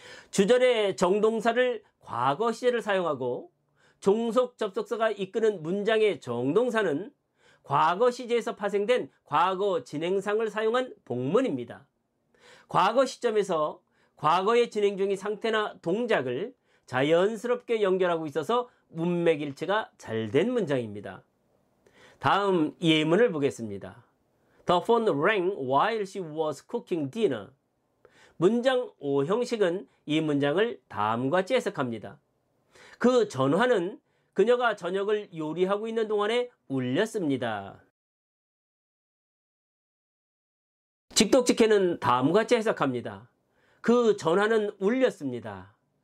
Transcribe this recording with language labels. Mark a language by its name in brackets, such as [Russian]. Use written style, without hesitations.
[Korean] 주절의 정동사를 과거 시제를 사용하고 종속 접속사가 이끄는 문장의 정동사는 과거 시제에서 파생된 과거 진행상을 사용한 복문입니다. 과거 시점에서 과거에 진행 중인 상태나 동작을 자연스럽게 연결하고 있어서 문맥일치가 잘 된 문장입니다. 다음 예문을 보겠습니다. [English] The phone rang while she was cooking dinner. [Korean] 문장 5 형식은 이 문장을 다음과 같이 해석합니다. 그 전화는 그녀가 저녁을 요리하고 있는 동안에 울렸습니다. 직독직해는 다음과 같이 해석합니다. 그 전화는 울렸습니다.